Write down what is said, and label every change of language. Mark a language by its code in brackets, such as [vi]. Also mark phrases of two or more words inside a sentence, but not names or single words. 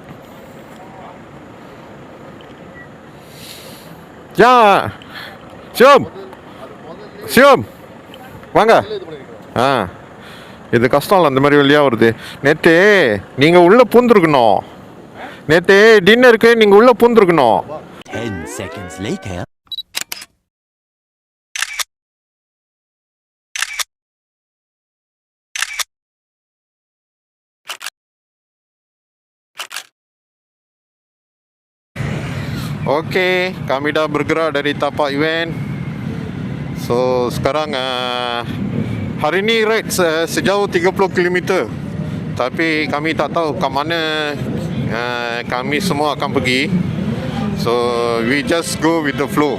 [ta] சிவம் வாங்க. இது கஷ்டம் இல்லை, அந்த மாதிரி வழியாக வருது. நேற்று நீங்கள் உள்ளே பூந்துருக்கணும். நேற்று டின்னருக்கு நீங்கள் உள்ளே பூந்துருக்கணும். [en] 10 seconds later. [ms] Okey, kami dah bergerak dari tapak event. So sekarang hari ni ride sejauh 30 km. Tapi kami tak tahu kat mana kami semua akan pergi. [en] So we just go with the flow.